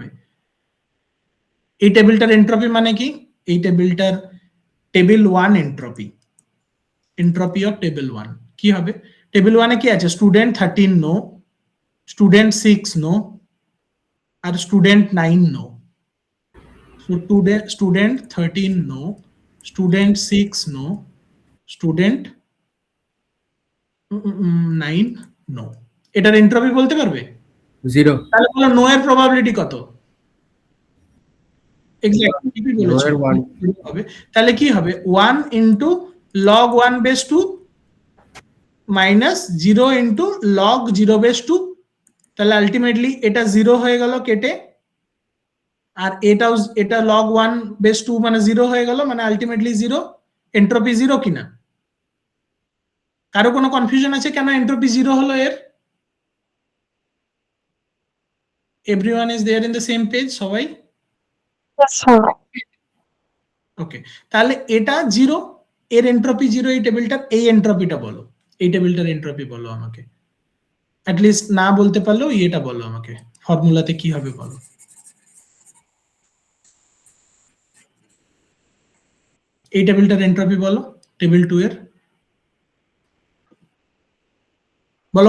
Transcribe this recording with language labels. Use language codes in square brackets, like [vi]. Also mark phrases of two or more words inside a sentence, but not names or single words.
[bn] এই টেবিলটার এন্ট্রপি মানে কি? এই টেবিলটার টেবিল 1 এন্ট্রপি, [en] entropy of table 1 [bn] কি হবে? টেবিল 1 এ কি আছে? [en] student 13 no, student 6 no, আর student 9 no। So student 13 no, student 6 no, student 9 no। [bn] এটার এন্ট্রপি বলতে পারবে? 0। তাহলে বলো নো এর প্রবাবিলিটি কত? এক্স্যাক্টলি ঠিকই বলেছো, 1 হবে। তাহলে কি হবে? [en] 1 into log 1 base 2 minus 0 into log 0 base 2. [bn] তাহলে আলটিমেটলি এটা 0 হয়ে গেল কেটে, আর এটাও এটা [en] log 1 base 2 [bn] মানে 0 হয়ে গেল, মানে আলটিমেটলি 0। এন্ট্রপি 0 কিনা? কারো কোনো কনফিউশন আছে কেন এন্ট্রপি 0 হলো এর? [en] everyone is there in the same page, সবাই? Yes, sir. [bn] ওকে, তাহলে এটা 0, এর এন্ট্রপি 0। এই টেবিলটার এই এন্ট্রপিটা বলো, এই টেবিলটার এন্ট্রপি বলো আমাকে। [en] at least [bn] না বলতে পারলেও এটা বলো আমাকে, ফর্মুলাতে কি হবে বলো। এই টেবিলটার এন্ট্রপি বলো, টেবিল 2 এর বলো।